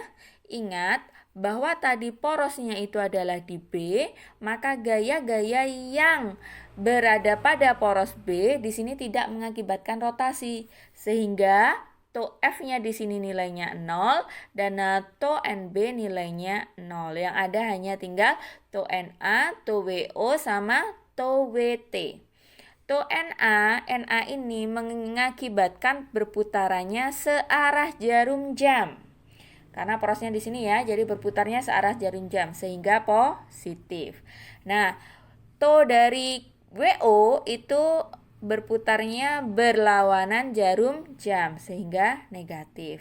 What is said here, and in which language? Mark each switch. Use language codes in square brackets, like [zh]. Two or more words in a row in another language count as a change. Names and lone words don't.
[id] Ingat bahwa tadi porosnya itu adalah di B, maka gaya-gaya yang berada pada poros B di sini tidak mengakibatkan rotasi, sehingga TO F-nya di sini nilainya 0 dan TO NB nilainya 0. Yang ada hanya tinggal TO NA, TO WO sama TO WT. TO NA ini mengakibatkan berputarannya searah jarum jam. Karena porosnya di sini ya, jadi berputarnya searah jarum jam sehingga positif. Nah, TO dari WO itu berputarnya berlawanan jarum jam sehingga negatif.